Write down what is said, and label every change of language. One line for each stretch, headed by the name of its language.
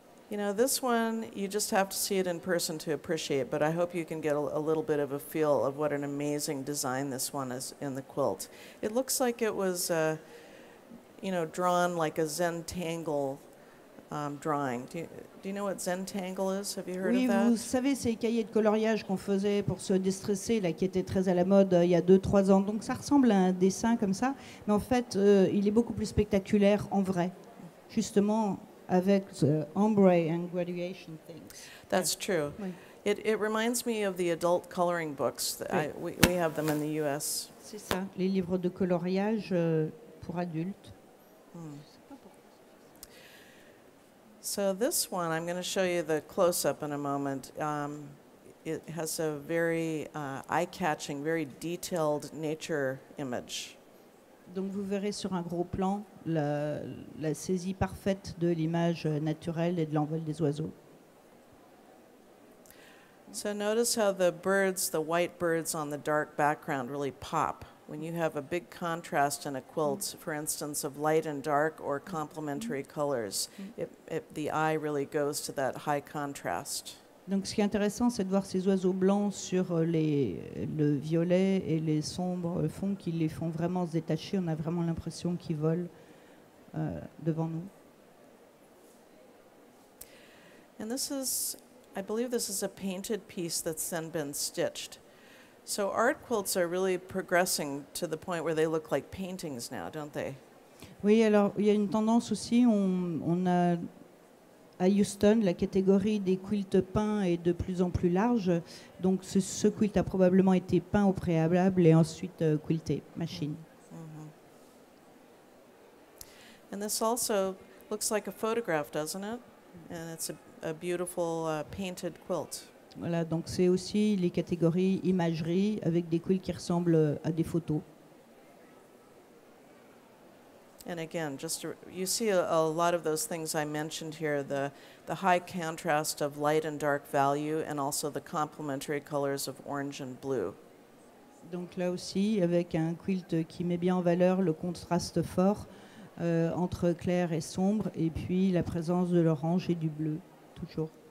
English: This one, you just have to see it in person to appreciate, but I hope you can get a little bit of a feel of what an amazing design this one is in the quilt. It looks like it was, drawn like a Zentangle drawing. Do you know what Zentangle is? Have you heard of that?
French: Oui, vous savez, ces cahiers de coloriage qu'on faisait pour se déstresser, là, qui étaient très à la mode il y a 2-3 ans. Donc ça ressemble à un dessin comme ça, mais en fait, il est beaucoup plus spectaculaire en vrai. Justement, avec
English: the ombre and graduation things. That's true.
French: Oui.
English: It reminds me of the adult coloring books. We have them in the U.S.
French: C'est ça, les livres de coloriage pour adultes.
English: So this one, I'm going to show you the close-up in a moment. It has a very eye-catching, very detailed nature image.
French: Donc vous verrez sur un gros plan la saisie parfaite de l'image naturelle et de l'envol des oiseaux.
English: So notice how the white birds on the dark background really pop. When you have a big contrast in a quilt, for instance, of light and dark or complementary colors, the eye really goes to that high contrast.
French: Donc ce qui est intéressant, c'est de voir ces oiseaux blancs sur le violet et les sombres fonds qui les font vraiment se détacher. On a vraiment l'impression qu'ils volent devant nous.
English: And I believe this is a painted piece that's then been stitched. So art quilts are really progressing to the point where they look like paintings now, don't they?
French: Oui, alors il y a une tendance aussi, on a à Houston, la catégorie des quilts peints est de plus en plus large. Donc ce quilt a probablement été peint au préalable et ensuite quilté, machine.
English: And this also looks like a photograph, doesn't it? And it's a beautiful painted quilt.
French: Voilà, donc c'est aussi les catégories imagerie avec des quilts qui ressemblent à des photos.
English: And again, you see a lot of those things I mentioned here, the high contrast of light and dark value and also the complementary colors of orange and blue.
French: Donc là aussi, avec un quilt qui met bien en valeur le contraste fort entre clair et sombre, et puis la présence de l'orange et du bleu, toujours.